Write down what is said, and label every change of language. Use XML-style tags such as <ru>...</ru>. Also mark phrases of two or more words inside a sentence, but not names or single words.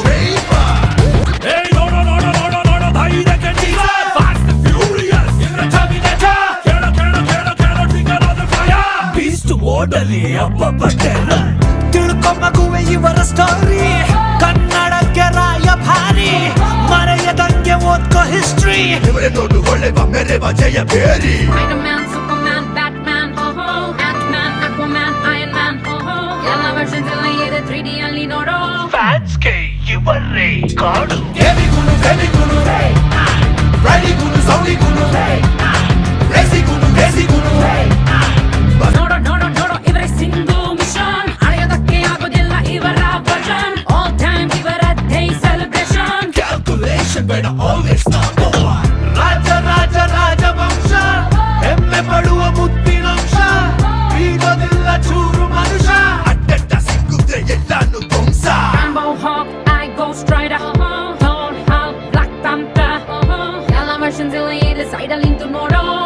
<kn>ತಿಳ್ಕೊ ಮಗುವೆ ಇವರ ಸ್ಟೋರಿ, ಕನ್ನಡಕ್ಕೆ ರಾಯಭಾರಿ, ಮರೆಯದಂಗೆ ಓದ್ಕೋ ಹಿಸ್ಟ್ರಿ, ಇವರೇ ನೋಡು ಒಳ್ಳೆ ಮೆರೆವ ಜಯ ಬೇರಿ. Spider-Man, Superman, Batman, Ant-Man, Aquaman, Iron Man, ಎಲ್ಲ ವರ್ಷನ್ ಎಲ್ಲ ಇದೆ 3D ಅಲ್ಲಿ ನೋಡೋ, ಫ್ಯಾನ್ಸ್ಗೆ ಇವರೇ ಕಾಡು, ಗೇಮಿಗೂನು ಫೇಮಿಗೂನು ರೈಡಿಗೂನು ಸೌಂಡಿಗೂನು ರೇಸಿಗೂನು ಬೇಸಿಗೂನು. ನೋಡೋ ನೋಡೋ ನೋಡೋ ಇವರೇ</kn> <en>single mission,</en> <kn>ಅಳೆಯೋದಕ್ಕೆ ಆಗೋದಿಲ್ಲ ಇವರ ವರ್ಜನ್,</kn> <en>all time</en> <kn>ಇವರದ್ದೇ ಸೆಲೆಬ್ರೇಷನ್, ಕ್ಯಾಲ್ಕುಲೇಷನ್ ಬೇಡ</kn> <en>always number one.</en> <kn>ರಾಜ ರಾಜ ರಾಜವಂಶ, ಹೆಮ್ಮೆ ಪಡುವ ಮುತ್ತಿನಂಶ, ಬೀಗೋದಿಲ್ಲ ಚೂರು ಮನುಷ್ಯ, ಅಡ್ಡಡ್ಡ ಸಿಕ್ಕುತ್ತೆ ಎಲ್ಲಾನು ಧ್ವಂಸ. Rambo Hawk, I Ghost Rider, Thor, Hulk, Black Panther, ಎಲ್ಲ ವರ್ಷನ್ ಎಲ್ಲ ಇದೆ ಸೈಡಲ್ಲಿ ನಿಂತು ನೋಡೋ.</kn>